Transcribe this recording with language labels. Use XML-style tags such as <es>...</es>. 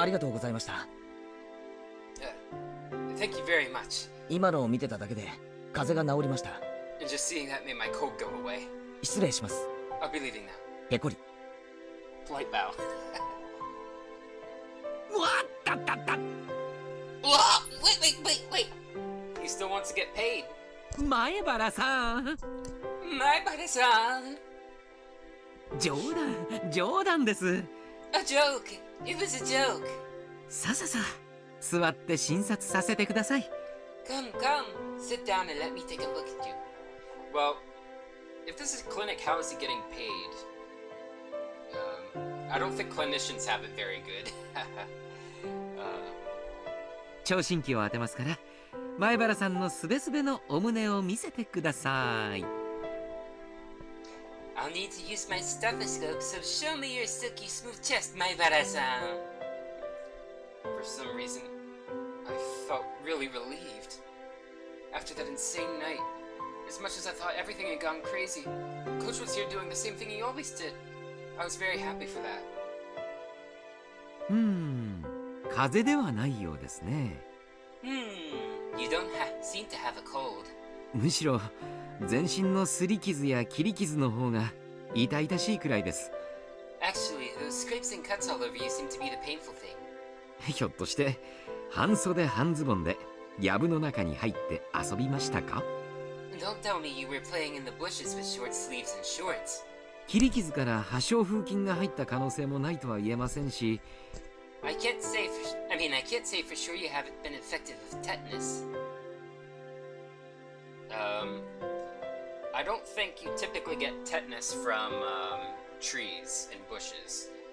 <ja>ありがとうございました。</ja> <en>Thank you very much.</en> <ja>今のを見てただけで風邪が治りました。</ja> <en>And just seeing that made my cold go away.</en> <ja>失礼します。</ja> <en>I'll be leaving now.</en> <ja>ペコリ。</ja> <en>Polite bow.</en> <ja>わったったった。</ja> <en>Wait. He still wants to get paid.</en> <ja>前原さん。前原さん。冗談です。</ja> <en>A joke. It was a joke.</en> <ja>さあ座って診察させてください。</ja> <en>Come. Sit down and let me take a look at you. Well, if this is a clinic, how is he getting paid? I don't think clinicians have it very good.</en> <ja>聴診器を当てますから前原さんのすべすべのお胸を見せてください。</ja> <en>I'll need to use my stethoscope, so show me your silky smooth chest, 前原さん. For some reason, I felt really relieved. After that insane night, as much as I thought everything had gone crazy, Coach was here doing the same thing he always did. I was very happy for that.</en> <ja>風邪ではないようですね。</ja> <en>You don't seem to have a cold.</en> <ja>むしろ全身の擦り傷や切り傷の方が痛々しいくらいです。</ja> <en>Actually, those scrapes and cuts all over you seem to be the painful thing.</en> <ja>ひょっとして半袖半ズボンで藪の中に入って遊びましたか？</ja> <en>Don't tell me you were playing in the bushes with short sleeves and shorts.</en> <ja>切り傷から破傷風菌が入った可能性もないとは言えませんし、</ja> <en>I can't say for sure you haven't been infected with tetanus. I don't think you typically get tetanus from trees and bushes.</en>